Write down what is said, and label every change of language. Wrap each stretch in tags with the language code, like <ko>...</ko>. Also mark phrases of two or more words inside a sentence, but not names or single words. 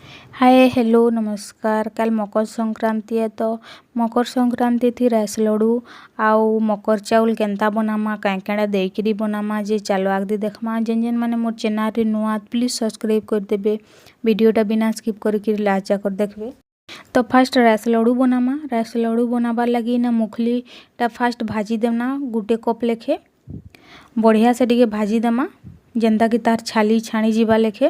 <en>hi hello</en> <spv>नमस्कार। कल मकर संक्रांति है तो मकर संक्रांति थी राइस लड्डू आउ मकर चाउल केन्ता बनामा काँ देकरी बनामा जे चलो आगदी देखमा। जेन जेन माने मोर चैनल रे नुआ</spv> <en>please subscribe</en> <spv>कर देबे, वीडियोटा बिना स्किप करके लाचा कर देखबे। तो फास्ट राइस लड्डू बनामा। राइस लड्डू बनाबार लगी ना मुखलीटा फास्ट भाजी देना गुटे कप लेखे बढ़िया से टिके भाजी देमा जेनता कि तार छाली छाणी जीवा लेखे।</spv>